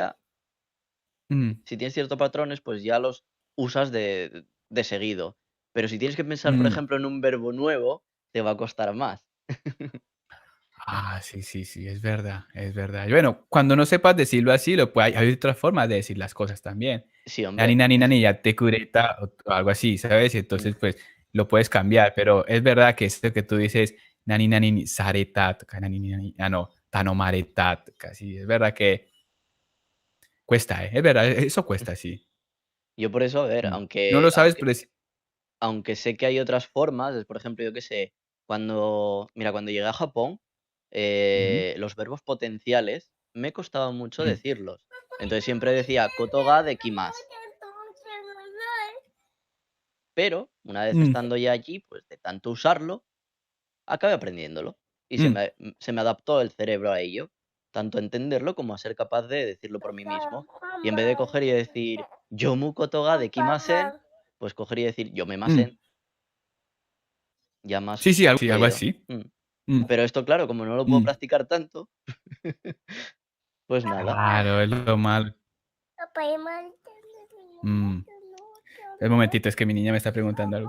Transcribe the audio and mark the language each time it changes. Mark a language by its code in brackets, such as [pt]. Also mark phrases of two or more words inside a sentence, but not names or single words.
[es] ya si tienes ciertos patrones, pues ya los usas de seguido. Pero si tienes que pensar, por ejemplo, en un verbo nuevo, te va a costar más. Sí, sí, sí, es verdad, es verdad. Y bueno, cuando no sepas decirlo así, hay otras formas de decir las cosas también. Sí, Nani, hombre. nani, nani, ya te cureta o algo así, ¿sabes? Y Mm. entonces, pues, lo puedes cambiar, pero es verdad que esto que tú dices, nani, nani, ni, saretat, nani, nani, no, tanomaretat, casi, es verdad que cuesta, ¿eh? Es verdad, eso cuesta, sí. Yo por eso, a ver, Mm. No aunque lo sabes, pero es. aunque sé que hay otras formas, es, por ejemplo, yo qué sé, cuando llegué a Japón, Ujú, los verbos potenciales me costaba mucho ujú, decirlos. Entonces siempre decía [ja] ことができます, [es] pero una vez mm, estando ya allí, pues de tanto usarlo, acabé aprendiéndolo y mm. se me adaptó el cerebro a ello, tanto a entenderlo como a ser capaz de decirlo por mí mismo. Y en vez de coger y decir [ja] 読むことができません, [es] pues coger y decir Mm. yomemasen, ya más Sí, sí, algo fluido. así. Mm. Mm, Pero esto, claro, como no lo puedo mm. practicar tanto, pues nada. Claro, es lo malo. Mm, un momentito, es que mi niña me está preguntando algo.